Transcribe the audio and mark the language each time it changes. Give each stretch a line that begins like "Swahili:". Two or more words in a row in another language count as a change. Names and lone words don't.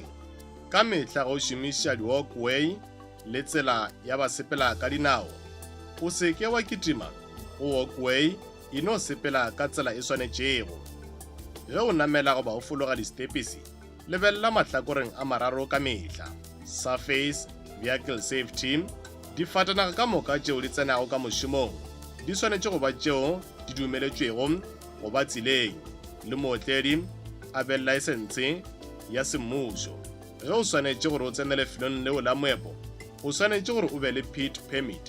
Northern Sotho: Ka mehla go šomiša di-walkway le tsela ya basepela ka dinao. O se ke wa kitima go walkway e no sepela ka tsela e swanetšego. Ge o namela goba o fologa di-stepisi, lebelela mahlakoreng a mararo ka mehla.
English: Surface, vehicle safety,
Northern Sotho: difatanaga ka moka tšeo di tsenago ka mošomong di swanetše go ba tšeo di dumeletšwego go ba tseleng le mootledi a be license ya semmušo. Ge o swanetše gore o tsene lefelong leo la moepo, o swanetše gore o be le
English: pit permit.